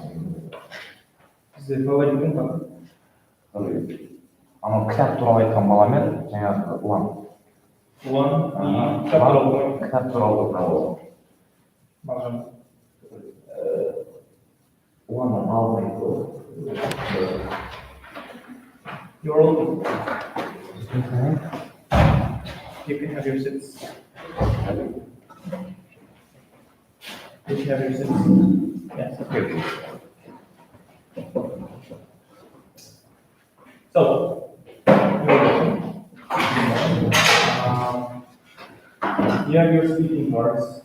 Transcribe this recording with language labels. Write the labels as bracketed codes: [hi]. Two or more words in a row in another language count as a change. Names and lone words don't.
[kk] бізде фаворитім бар. анау кітап туралы айтқан баламен жаңағы ұлан Кітап туралы оқымаймын. кітап туралы Мағжан. ұланның алдын [en] You're all. You can have your seats. You can have your seats. Yes. So, you have your speaking parts.